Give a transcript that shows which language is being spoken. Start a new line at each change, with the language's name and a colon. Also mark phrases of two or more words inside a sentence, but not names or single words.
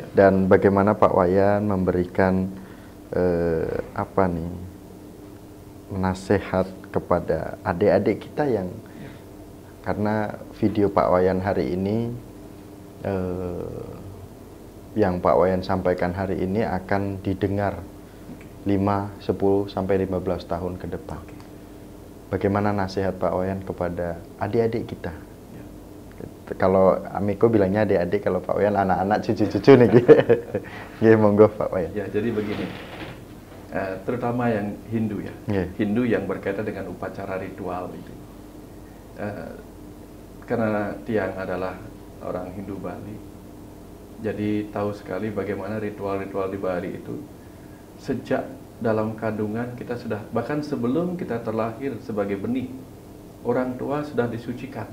Indonesian: dan bagaimana Pak Wayan memberikan apa nih, nasihat kepada adik-adik kita yang, karena video Pak Wayan hari ini, yang Pak Wayan sampaikan hari ini akan didengar 5, 10, sampai 15 tahun ke depan. Bagaimana nasihat Pak Wayan kepada adik-adik kita? Ya. Kalau Amiko bilangnya adik-adik, kalau Pak Wayan anak-anak, cucu-cucu nih.
Javanese: Nggih, monggo Pak Wayan.
Indonesian: Ya, jadi begini. Terutama yang Hindu ya. Yeah. Hindu yang berkaitan dengan upacara ritual itu. Karena Tiang adalah orang Hindu Bali, jadi tahu sekali bagaimana ritual-ritual di Bali itu sejak dalam kandungan kita sudah, bahkan sebelum kita terlahir sebagai benih, orang tua sudah disucikan.